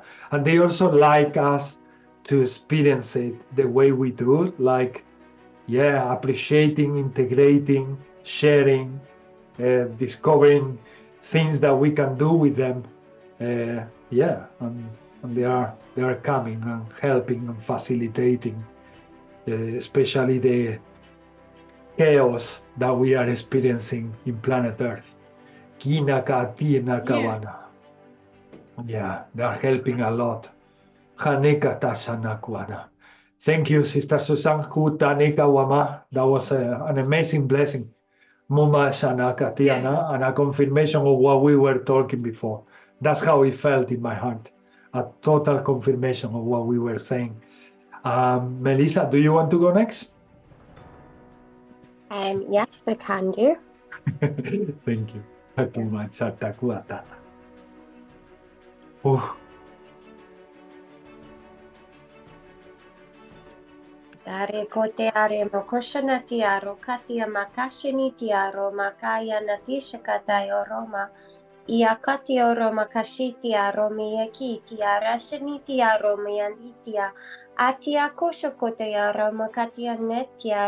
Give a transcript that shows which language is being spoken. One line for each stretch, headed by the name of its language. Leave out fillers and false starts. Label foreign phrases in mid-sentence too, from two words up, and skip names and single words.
English: And they also like us to experience it the way we do, like, appreciating, integrating, sharing, discovering things that we can do with them. And they are coming and helping and facilitating, especially the chaos that we are experiencing in planet Earth. Kinaka tina kawana. Yeah, they are helping a lot. Haneka tashanakwana. Thank you, Sister Susan. Kutaneka wama. That was an amazing blessing. Muma shanaka tiana, and a confirmation of what we were talking before. That's how it felt in my heart. A total confirmation of what we were saying. Melissa, do you want to go next? Yes, I can do. Thank you. Dare kote are mokoshana tiaro katia makashini tiaro makaya natisha katayo roma Ia katio roma kashitia romia kitia rashanitia romia nitia atia koshokotea roma katia netia